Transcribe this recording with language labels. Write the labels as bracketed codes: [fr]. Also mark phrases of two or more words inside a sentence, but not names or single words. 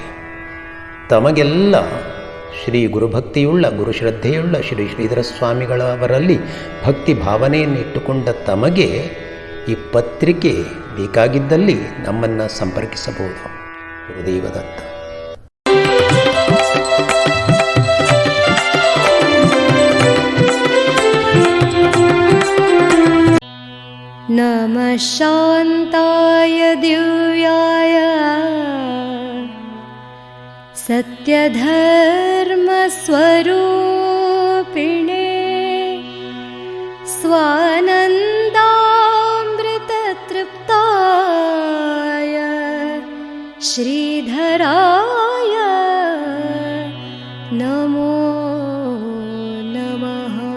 [kn] ತಮಗೆಲ್ಲ ಶ್ರೀ ಗುರುಭಕ್ತಿಯುಳ್ಳ ಗುರುಶ್ರದ್ಧೆಯುಳ್ಳ ಶ್ರೀ ಶ್ರೀಧರ ಸ್ವಾಮಿಗಳವರಲ್ಲಿ ಭಕ್ತಿ ಭಾವನೆಯನ್ನು ಇಟ್ಟುಕೊಂಡ ತಮಗೆ ಈ ಪತ್ರಿಕೆ ಬೇಕಾಗಿದ್ದಲ್ಲಿ ನಮ್ಮನ್ನು ಸಂಪರ್ಕಿಸಬಹುದು. ಗುರುದೇವದತ್ತ. [sa] नमः शान्ताय दिव्याय सत्यधर्मस्वरूपिणे स्वानन्दामृततृप्ताय श्रीधराय नमो नमः.